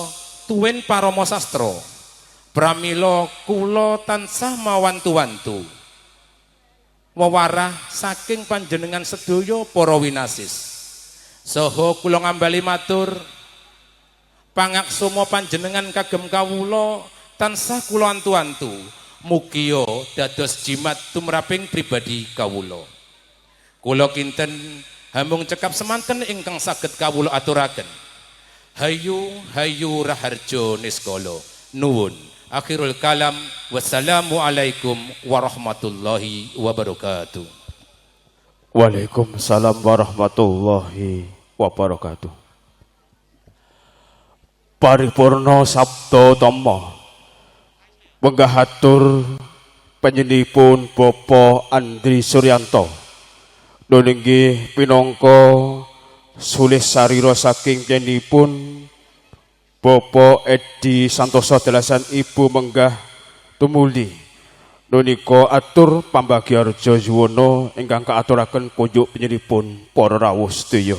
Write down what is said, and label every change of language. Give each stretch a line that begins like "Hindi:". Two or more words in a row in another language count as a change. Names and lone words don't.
Javanese: tuwin parama sastra pramila kula tansah mawantu-wantu wewarah saking panjenengan sedaya para winasis saha kula ngambali matur pangaksama panjenengan kagem kawula tansah kula antu-antu mugia dados jimat tumraping pribadi kawula. Kula kinten hamung cekap semanten ingkang saged kawula aturaken hayu hayu raharjo niskala nuwun.
Arabic: آخر الكلام والسلام عليكم ورحمة الله وبركاته. وعليكم السلام ورحمة الله وبركاته.
Javanese: Paripurna sabda tama penggahatur panjenenganipun Bapak Andri Suryanto nunggih pinangka sulih sarira saking panjenenganipun Bapak Edi Santoso dalasan Ibu Menggah tumuli nunika atur pambagyarja yuwana ingkang kaaturaken kunjuk panjenenganipun para rawuh sedaya.